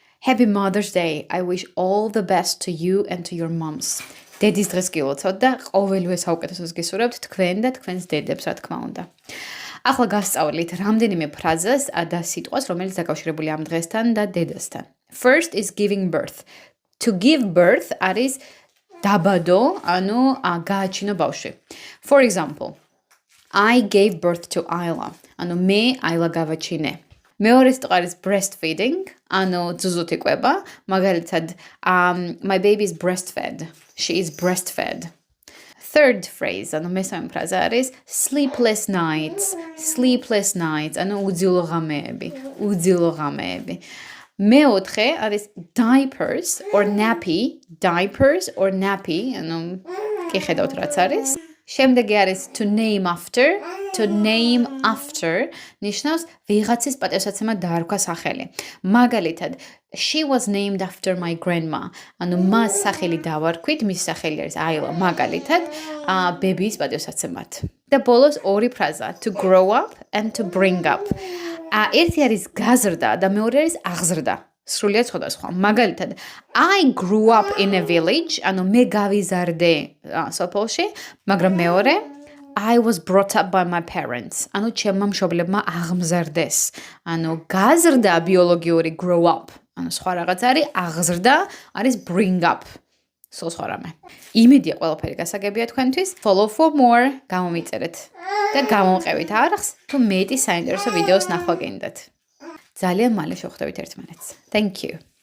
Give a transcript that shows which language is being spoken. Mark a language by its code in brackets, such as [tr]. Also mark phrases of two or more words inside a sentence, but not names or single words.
[en] Happy Mother's Day. I wish all the best to you and to your moms. [ka] დედის დღეს გილოცავთ და ყოველივე საუკეთესოს გისურვებთ თქვენ და თქვენს დედებს, რა თქმა უნდა. ახლა გასწავლით რამდენიმე ფრაზას და სიტყვას, რომელიც დაკავშირებულია ამ დღესთან და დედასთან. [en] First is giving birth. To give birth [ka] არის დაბადო, ანუ გააჩინო ბავშვი. [en] For example, I gave birth to Ayla. [ka] ანუ მე Ayla გავაჩინე. მეორე სიტყვა არის breastfeeding, ანუ ძუძუთ იკვება, მაგალითად, [en] my baby is breastfed. She is breastfed. Third phrase, [ka] ანუ მესამე ფრაზა არის [en] sleepless nights. Sleepless nights, [ka] ანუ უძილო ღამეები. მეოთხე არის [en] diapers or nappy. Diapers or nappy, [ka] ანუ კი ხედავთ რაც არის. შემდეგი არის [en] to name after. To name after [ka] ნიშნავს ვიღაცის პატივსაცემად დაარქვა სახელი. მაგალითად, [en] she was named after my grandma. [ka] ანუ მას სახელი დავარქვით, მის სახელი არის Ayla. მაგალითად, ბებიის პატივსაცემად. და ბოლოს ორი ფრაზა, [en] to grow up and to bring up. [ka] ერთი არის გაზრდა და მეორე არის აღზრდა. სრულიად სხვადასხვა. მაგალითად, [en] I grew up in a village, [ka] ანუ მე გავიზარდე სოფელში, მაგრამ მეორე [en] I was brought up by my parents. [ka] ანუ ჩემმა მშობლებმა აღმზარდეს. ანუ გაზრდა ბიოლოგიური [en] grow up. [ka] ანუ სხვა რაღაც არის აღზრდა არის [en] bring up. [ka] სხვა რამე. იმედია ყველაფერი გასაგებია თქვენთვის. [en] Follow for more. [ka] გამომიწერეთ და გამოვყევით არხს, თუ მეტი საინტერესო ვიდეოს ნახვა გინდათ. ძალიან მალე შევხვდებით ერთმანეთს. [en] Thank you.